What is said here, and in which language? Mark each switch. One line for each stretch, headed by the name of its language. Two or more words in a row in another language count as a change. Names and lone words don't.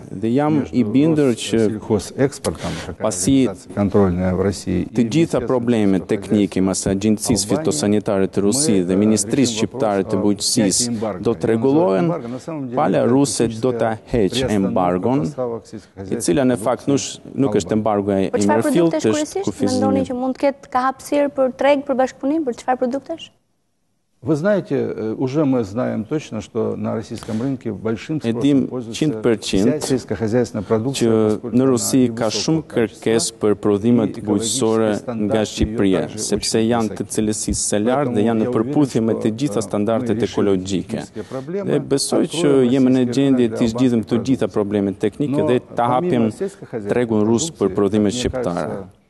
Albanian: Dhe jam i bindur që pasi të gjitha problemet teknike mas Agjencisë Fitosanitare të Rusisë dhe Ministrisë Shqiptare të Bujqësisë do të rregullohen, pala ruse do ta heqë embargon, e cila në fakt nuk është embargo e Mërfilt, është kufizimi. Mendoni që mund të ketë ka hapësirë për treg, për bashkëpunim, për çfarë produktesh?
Russian: Вы знаете, уже мы знаем точно, что на российском рынке большим спросом пользуется сельскохозяйственная продукция.
Albanian: Që në Rusi ka shumë kërkesë për prodhimet bujqësore nga Shqipëria, sepse janë të cilësisë së lartë dhe janë në përputhje me të gjitha standardet ekologjike. Dhe besoj që jemi në gjendje të zgjidhim të gjitha problemet teknike dhe ta hapim tregun rus për prodhimet shqiptare.